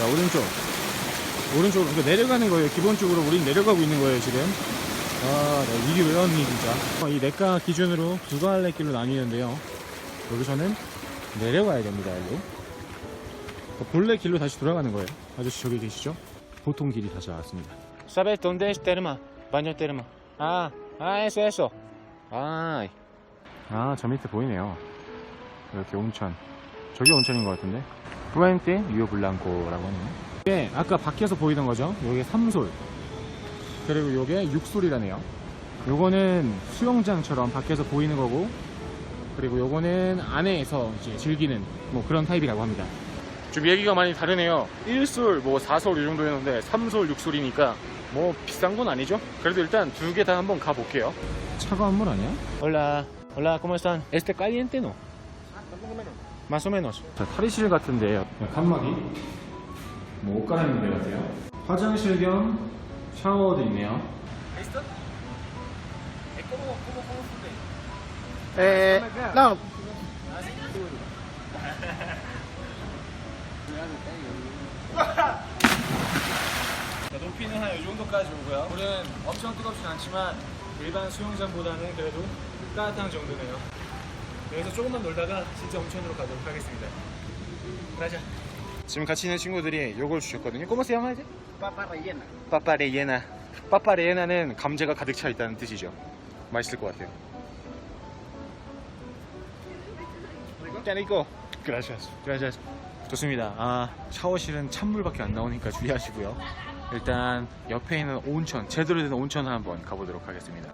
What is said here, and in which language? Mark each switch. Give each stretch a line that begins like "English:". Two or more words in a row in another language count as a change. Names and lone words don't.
Korean: 오른쪽으로 그러니까 내려가는 거예요. 기본적으로 우린 내려가고 있는 거예요 지금. 네, 이게 왜 왔니 진짜. 이 냇가 기준으로 두 갈래 길로 나뉘는데요. 여기서는 내려가야 됩니다. 여기로 본래 길로 다시 돌아가는 거예요. 아저씨 저기 계시죠? 보통 길이 다시 나왔습니다.
Spanish: ¿Sabes dónde es Terma? Baño Terma. eso.
Korean: 저 밑에 보이네요. 이렇게 온천. 저기 온천인 것 같은데. 프렌테 리오 블랑코라고 하네요. 이게 아까 밖에서 보이던 거죠. 요게 3솔. 그리고 요게 6솔이라네요. 요거는 수영장처럼 밖에서 보이는 거고, 그리고 요거는 안에서 이제 즐기는 뭐 그런 타입이라고 합니다. 좀 얘기가 많이 다르네요. 1솔, 뭐 4솔 이 정도 했는데 3솔, 6솔이니까 뭐 비싼 건 아니죠? 그래도 일단 두 개 다 한번 가볼게요. 차가운 물 아니야?
Spanish: Hola, hola, ¿cómo están? ¿Este caliente no? Más o menos.
Korean: 자, 탈의실 같은데 칸막이 뭐 옷 갈아입는 데 같아요. 화장실 겸 샤워도 있네요. No. 자, 높이는 한 이 정도까지 오고요. 물은 엄청 뜨겁진 않지만 일반 수영장보다는 그래도 따뜻한 정도네요. 여기서 조금만 놀다가 진짜 온천으로 가도록 하겠습니다. 가자. 지금 같이 있는 친구들이 요걸 주셨거든요.
Spanish: ¿Cómo se llama? Papa rellena. Papa rellena. Papa rellena
Korean: 는 감자가 가득 차 있다는 뜻이죠. 맛있을 것 같아요. 짜리고.
Spanish: Gracias. Gracias.
Korean: 좋습니다. 아, 샤워실은 찬물밖에 안 나오니까 주의하시고요. 일단 옆에 있는 온천, 제대로 된 온천을 한번 가보도록 하겠습니다.